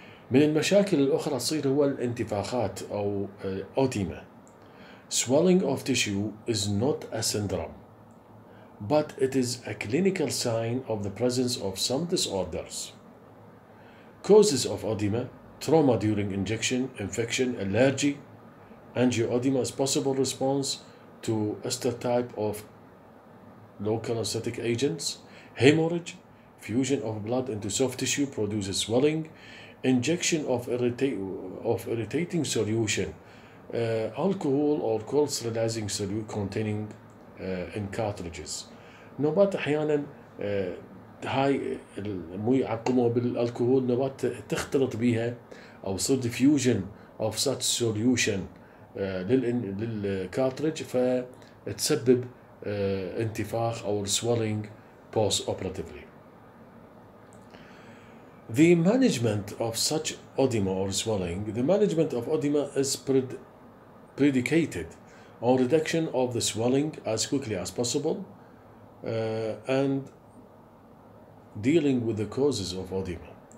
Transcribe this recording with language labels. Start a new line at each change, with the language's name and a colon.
Arabic: من المشاكل الأخرى تصير هو الانتفاخات أو edema.
English: Swelling of tissue is not a syndrome, but it is a clinical sign of the presence of some disorders. Causes of edema: trauma during injection, infection, allergy. Angioedema is possible response to ester type of local anesthetic agents. Hemorrhage: fusion of blood into soft tissue produces swelling. Injection of irritating solution, alcohol or cold sterilizing solution containing in cartridges.
Arabic: نوبات أحيانا هاي مو يعقموا بالالكحول، نوبات تختلط بيها أو يصير
English: diffusion of such solution
Arabic: للكارتريج فتسبب انتفاخ أو
English: swelling post-operatively. The management of such edema or swelling, the management of edema is predicated on reduction of the swelling as quickly as possible and dealing with the causes of edema.